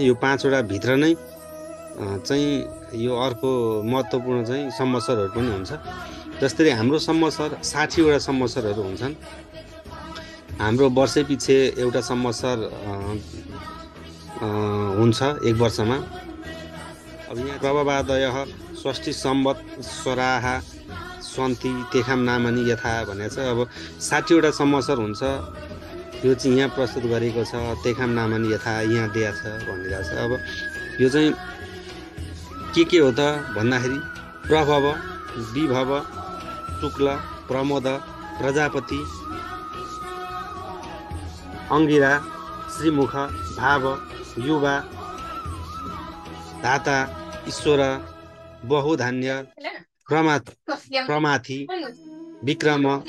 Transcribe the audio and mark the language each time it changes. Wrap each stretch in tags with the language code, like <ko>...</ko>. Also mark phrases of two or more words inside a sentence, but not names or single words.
<ne>यो 5वटा भित्र नै चाहिँ यो अर्को महत्त्वपूर्ण चाहिँ संवत्सरहरू पनि हुन्छ। जस्तै हाम्रो संवत्सर 60वटा संवत्सरहरू हुन्छन्। हाम्रो वर्षै पछि एउटा संवत्सर हुन्छ एक वर्षमा।</ne> <sa>अब यहाँ प्रभवादयः षष्ठी संवत्सराः सन्ति तेषां नामानि यथा</sa> <ne>भनेको छ। अब 60वटा संवत्सर हुन्छ, यो चाहिँ यहाँ प्रस्तुत गरेको छ।</ne> <sa>तेषां नामानि यथा</sa> <ne>यहाँ दिएको छ भनिरहेको छ। अब यो चाहिँ के हो त भन्दाखेरि प्रभव, विभव, शुक्ल, प्रमोद, प्रजापति, अङ्गिरा, श्रीमुख, भाव, युवा, धाता, ईश्वर, बहुधान्य, प्रमाथि, विक्रम,</ne>